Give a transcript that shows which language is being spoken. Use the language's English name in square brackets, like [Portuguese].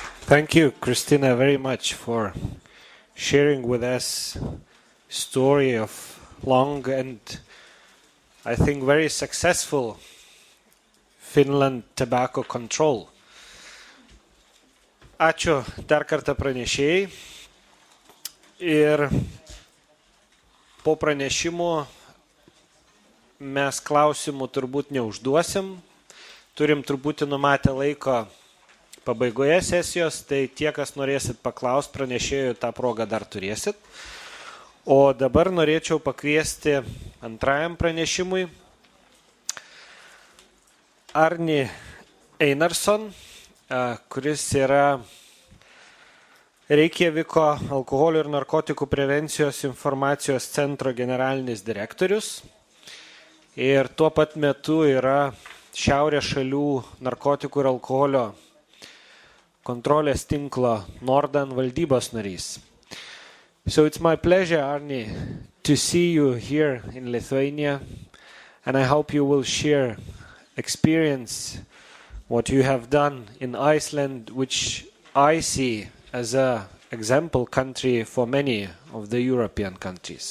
[English] Thank you, Christina, very much for sharing with us story of long and I think very successful Finland tobacco control. [Lithuanian] Ačiū dar kartą pranešėjai ir po pranešimo mes klausimų turbūt neužduosim, turim truputį numatę laiko pabaigoje sesijos, tai tie, kas norėsit paklausti pranešėjų, tą progą dar turėsit. O dabar norėčiau pakviesti antrajam pranešimui Arni Einarsson, kuris yra Reikjaviko alkoholio ir narkotikų prevencijos informacijos centro generalinis direktorius ir tuo pat metu yra Šiaurės šalių narkotikų ir alkoholio kontrolės tinklo Nordan valdybos narys. [English] So it's my pleasure, Arni, to see you here in Lithuania, and I hope you will share experience what you have done in Iceland, which I see as an example country for many of the European countries.